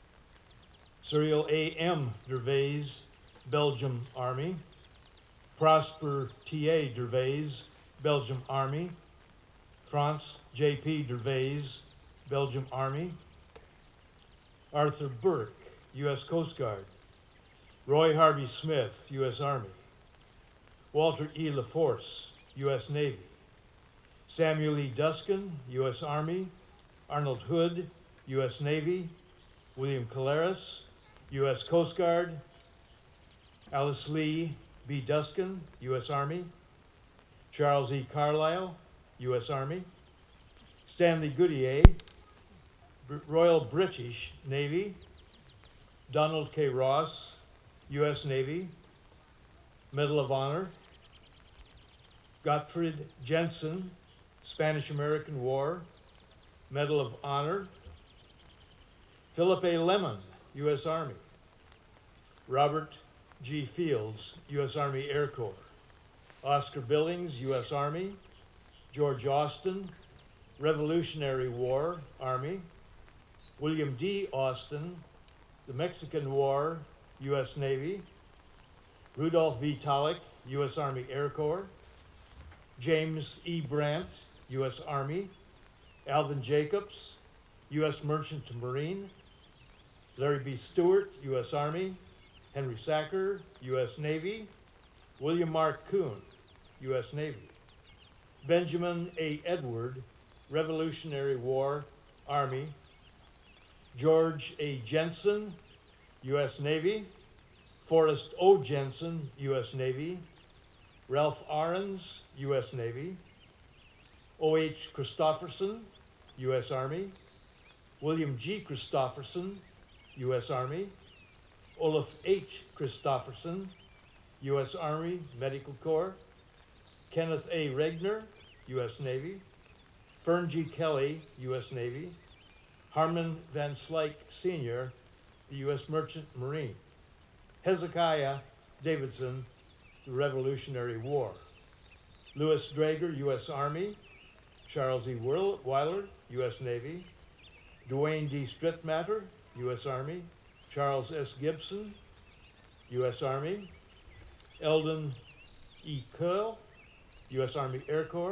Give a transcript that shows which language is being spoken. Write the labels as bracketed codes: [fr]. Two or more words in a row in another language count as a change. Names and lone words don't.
[en] Cyril A.M. Gervais, Belgium Army. Prosper T.A. Gervais, Belgium Army. Franz J.P. Gervais, Belgium Army. Arthur Burke, U.S. Coast Guard. Roy Harvey Smith, U.S. Army. Walter E. LaForce, U.S. Navy. Samuel E. Duskin, U.S. Army. Arnold Hood, U.S. Navy. William Caleres, U.S. Coast Guard. Alice Lee B. Duskin, U.S. Army. Charles E. Carlisle, U.S. Army. Stanley Goodyear, Royal British Navy. Donald K. Ross, U.S. Navy. Medal of Honor. Gottfried Jensen, Spanish-American War, Medal of Honor. Philip A. Lemon, U.S. Army. Robert G. Fields, U.S. Army Air Corps. Oscar Billings, U.S. Army. George Austin, Revolutionary War, Army. William D. Austin, the Mexican War, U.S. Navy. Rudolph V. Talick, U.S. Army Air Corps. James E. Brandt, U.S. Army. Alvin Jacobs, U.S. Merchant Marine. Larry B. Stewart, U.S. Army. Henry Sacker, U.S. Navy. William Mark Kuhn, U.S. Navy. Benjamin A. Edward, Revolutionary War, Army. George A. Jensen, U.S. Navy. Forrest O. Jensen, U.S. Navy. Ralph Ahrens, U.S. Navy. O.H. Christopherson, U.S. Army. William G. Christopherson, U.S. Army. Olaf H. Christopherson, U.S. Army Medical Corps. Kenneth A. Regner, U.S. Navy. Fern G. Kelly, U.S. Navy. Harmon Van Slyke Sr., the U.S. Merchant Marine. Hezekiah Davidson, the Revolutionary War. Louis Drager, U.S. Army. Charles E. Weiler, U.S. Navy. Dwayne D. Strittmatter, U.S. Army. Charles S. Gibson, U.S. Army. Eldon E. Curl, U.S. Army Air Corps.